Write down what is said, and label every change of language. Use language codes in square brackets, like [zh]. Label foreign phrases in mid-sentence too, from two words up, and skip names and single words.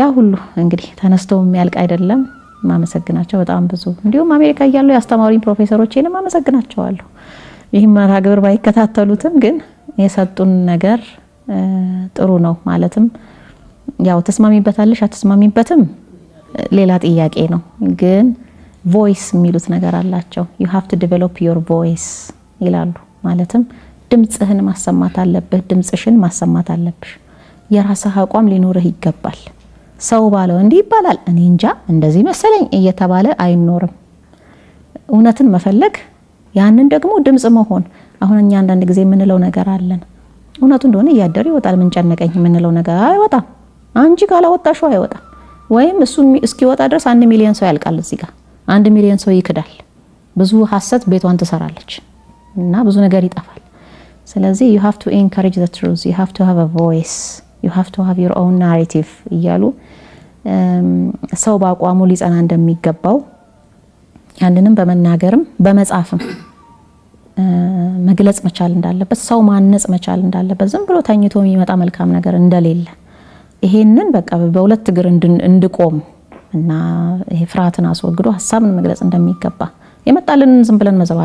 [am] ሁሉ እንግዲህ ተነስቶ የሚያልቅ አይደለም። ማመሰግናቸው በጣም ብዙ። እንዲሁም አሜሪካ እያሉ ያስተማሩኝ ፕሮፌሰሮቼንም አመሰግናቸዋለሁ። ይህም መርሃ ግብር ባይከታተሉትም ግን የሰጡን ነገር ጥሩ ነው። ማለትም ያው ተስማሚበታለሽ አትስማሚበትም ሌላ ጥያቄ ነው። ግን ቮይስ የሚሉት ነገር አላቸው። [en] you have to develop your voice [am] ይላሉ። ማለትም ድምጽህን ማሰማት አለብህ፣ ድምጽሽን ማሰማት አለብሽ። የራስህ አቋም ሊኖርህ ይገባል። ሰው ባለው እንዲህ ይባላል፣ እኔ እንጃ እንደዚህ መሰለኝ እየተባለ አይኖርም። እውነትን መፈለግ፣ ያንን ደግሞ ድምጽ መሆን። አሁን እኛ አንዳንድ ጊዜ የምንለው ነገር አለን። እውነቱ እንደሆነ እያደረ ይወጣል። ምን ጨነቀኝ የምንለው ነገር አይወጣም። አንቺ ካላወጣሽው አይወጣም። ወይም እሱ እስኪወጣ ድረስ 1 ሚሊዮን ሰው ያልቃል። እዚህ ጋር 1 ሚሊዮን ሰው ይክዳል። ብዙ ሐሰት ቤቷን ትሰራለች እና ብዙ ነገር ይጠፋል። ስለዚህ [en] you have to encourage the truth, you have to have a voice, you have to have your own narrative [am] እያሉ ሰው በአቋሙ ሊጸና እንደሚገባው ያንንም በመናገርም በመጻፍም መግለጽ መቻል እንዳለበት፣ ሰው ማነጽ መቻል እንዳለበት፣ ዝም ብሎ ተኝቶ የሚመጣ መልካም ነገር እንደሌለ ይሄንን በቃ በሁለት እግር እንድቆም እና ይሄ ፍርሃትን አስወግዶ ሐሳብን መግለጽ እንደሚገባ የመጣልንን ዝም ብለን መዘባረቅ